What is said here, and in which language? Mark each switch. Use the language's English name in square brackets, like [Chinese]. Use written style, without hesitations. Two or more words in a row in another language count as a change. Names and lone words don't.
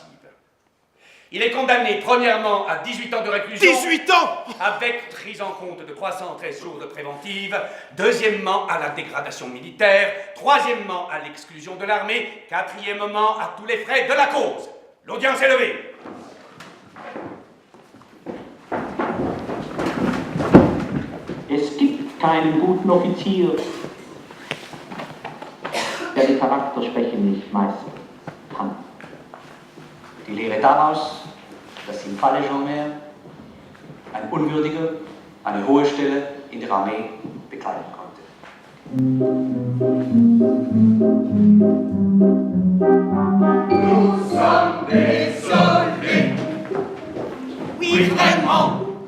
[French] Il est condamné premièrement à 18 ans de réclusion. 18 ans! Avec prise en compte de 313 jours de préventive. Deuxièmement, à la dégradation militaire. Troisièmement, à l'exclusion de l'armée. Quatrièmement, à tous les frais de la cause. L'audience est levée. [German] Es gibt keinen guten Offizier, der die Charakterschwäche nicht meistern kann. Die Lehre daraus, dass im Falle Jean-Mère ein Unwürdiger eine hohe Stelle in der Armee bekleiden konnte. [French] Nous sommes désolés. Oui, vraiment.